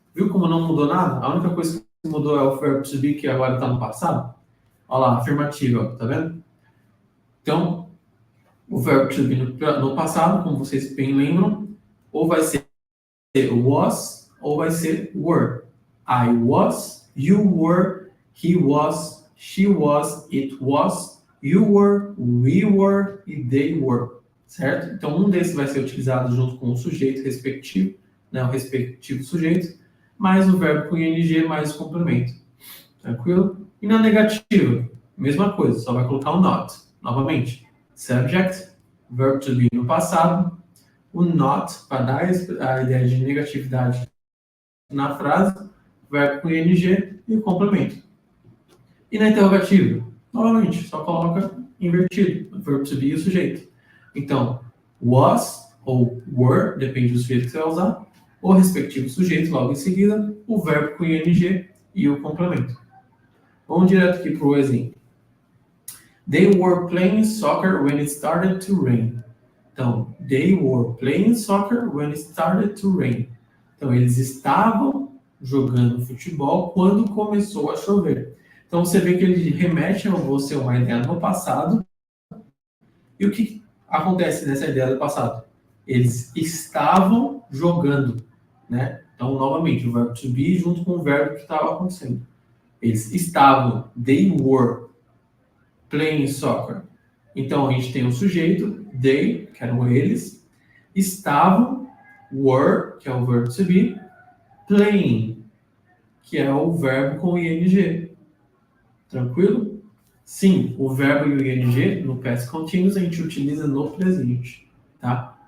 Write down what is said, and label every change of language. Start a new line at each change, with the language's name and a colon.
Portuguese: Viu como não mudou nada? A única coisa que mudou é o verbo to be, que agora está no passado. Olha lá, afirmativa, tá vendo? Então, o verbo to be no passado, como vocês bem lembram, ou vai ser was, ou vai ser were.
English: I was, you were, he was, she was, it was, you were, we were
Portuguese: e
English: they were.
Portuguese: Certo? Então, um desses vai ser utilizado junto com o sujeito respectivo, né, o respectivo sujeito, mais o verbo com ing, mais o complemento. Tranquilo? E na negativa, mesma coisa, só vai colocar o not. Novamente, subject, verbo to be no passado, o not, para dar a ideia de negatividade na frase, verbo com ing e o complemento. E na interrogativa, novamente, só coloca invertido, verbo to be e o sujeito. Então, was ou were, depende do sujeito que você vai usar, o respectivo sujeito logo em seguida, o verbo com ing e o complemento. Vamos direto aqui para o exemplo.
English: They were playing soccer when it started to rain.
Portuguese: Então,
English: they were playing soccer when it started to rain.
Portuguese: Então, eles estavam jogando futebol quando começou a chover. Então, você vê que ele remete a você uma ideia no passado. E o que acontece nessa ideia do passado? Eles estavam jogando, né? Então, novamente, o verbo to be junto com o verbo que estava acontecendo. Eles estavam,
English: they were playing soccer.
Portuguese: Então, a gente tem o sujeito, they, que eram eles, estavam, were, que é o verbo to be, playing, que é o verbo com ing. Tranquilo? Sim, o verbo e o ing no past continuous a gente utiliza no presente, tá?